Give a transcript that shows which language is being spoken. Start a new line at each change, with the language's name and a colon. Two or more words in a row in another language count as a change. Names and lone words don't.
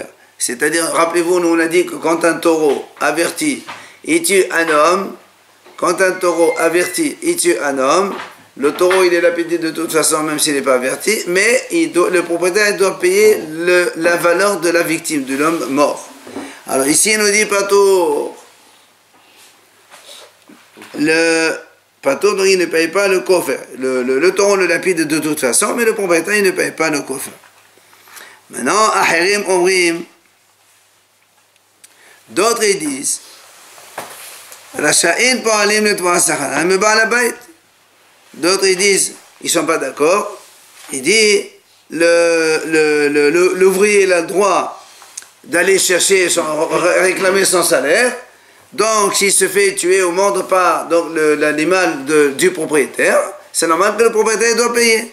French: C'est-à-dire, rappelez-vous, nous on a dit que quand un taureau averti, il tue un homme, quand un taureau averti, il tue un homme, le taureau il est lapidé de toute façon, même s'il n'est pas averti, mais le propriétaire doit payer la valeur de la victime, de l'homme mort. Alors ici, il nous dit patour. Le patour, donc il ne paye pas le coffre. Le taureau le lapide de toute façon, mais le propriétaire il ne paye pas le coffre. Maintenant,
Hebrew: אחרים אומרים.
French: D'autres ils disent
Hebrew: רשאין פועלים ליתבע שכרן מבעל הבית.
French: D'autres ils disent, ils ne sont pas d'accord. Il dit l'ouvrier il a le droit d'aller chercher réclamer son salaire, Donc, s'il se fait tuer ou mordre par l'animal du propriétaire, c'est normal que le propriétaire doit payer.